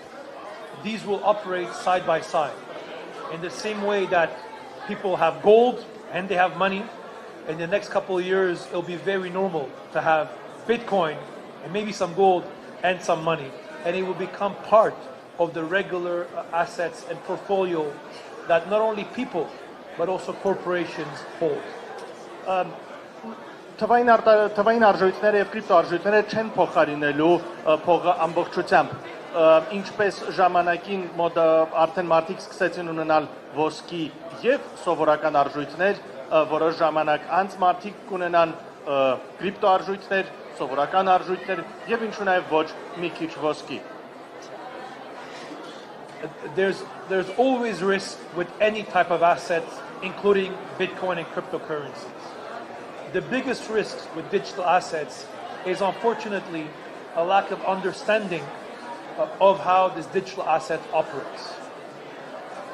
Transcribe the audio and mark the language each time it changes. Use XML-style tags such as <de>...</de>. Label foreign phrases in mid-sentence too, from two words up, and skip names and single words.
<en>These will operate side by side. In the same way that people have gold and they have money, in the next couple of years, it'll be very normal to have Bitcoin and maybe some gold and some money. And it will become part of the regular assets and portfolio that not only people, but also corporations hold.</en> <hy>Թվային արժույթները եւ կրիպտոարժույթները չեն փոխարինելու փողը ամբողջությամբ, ինչպես ժամանակին մոտ արդեն մարդիկ սկսեցին ունենալ ոսկի եւ սովորական արժույթներ, որոշ ժամանակ անց մարդիկ կունենան կրիպտոարժույթներ, սովորական արժույթներ եւ ինչու նաեւ ոչ մի քիչ ոսկի։</hy> <en>There's always risk with any type of asset, including Bitcoin and cryptocurrencies. The biggest risks with digital assets is unfortunately a lack of understanding of how this digital asset operates.</en>